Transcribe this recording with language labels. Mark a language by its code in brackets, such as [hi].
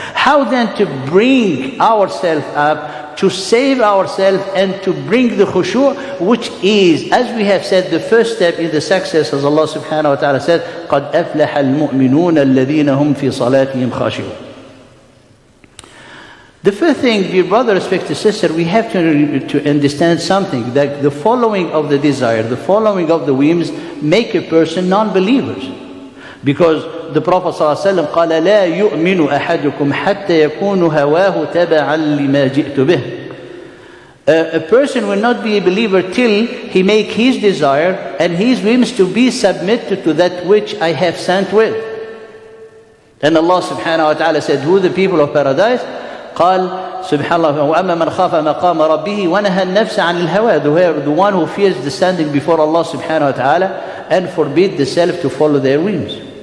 [en] How then to bring ourselves up, to save ourselves, and to bring the khushu', which is, as we have said, the first step in the success, as Allah subhanahu wa ta'ala said, [ar] قَدْ أَفْلَحَ الْمُؤْمِنُونَ الَّذِينَ هُمْ فِي صَلَاتِهِمْ خَاشِعُونَ. [en] The first thing, dear brother, respected sister, we have to understand something, that the following of the desire, the following of the whims, make a person non-believers. Because the Prophet ﷺ [ar] قال لا يؤمن أحدكم حتى يكون هواه تبعا لما جئت به. [en] A person will not be a believer till he make his desire and his whims to be submitted to that which I have sent with. And Allah subhanahu wa ta'ala said, who the people of paradise? [ar] قال سبحان الله وأما من خاف مقام ربه ونهى النفس عن الهوى, [en] the one who fears the standing before Allah subhanahu wa ta'ala and forbid the self to follow their whims.